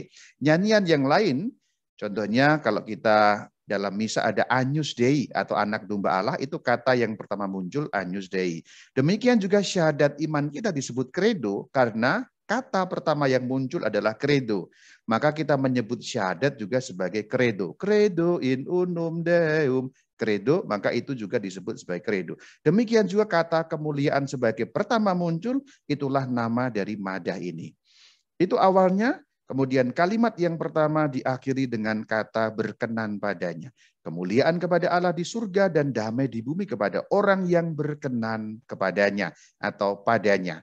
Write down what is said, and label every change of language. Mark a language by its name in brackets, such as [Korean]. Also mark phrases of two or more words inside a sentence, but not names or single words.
[Indonesian] Nyanyian yang lain, contohnya kalau kita dalam misa ada [Latin] Agnus Dei [Indonesian] atau anak domba Allah, itu kata yang pertama muncul [Latin] Agnus Dei. [Indonesian] Demikian juga syahadat iman kita disebut credo karena kata pertama yang muncul adalah credo. Maka kita menyebut syahadat juga sebagai credo. [Latin] Credo in unum Deum. [Indonesian] Credo, maka itu juga disebut sebagai credo. Demikian juga kata kemuliaan sebagai pertama muncul, itulah nama dari madah ini. Itu awalnya. Kemudian kalimat yang pertama diakhiri dengan kata berkenan padanya. Kemuliaan kepada Allah di surga dan damai di bumi kepada orang yang berkenan kepadanya atau padanya.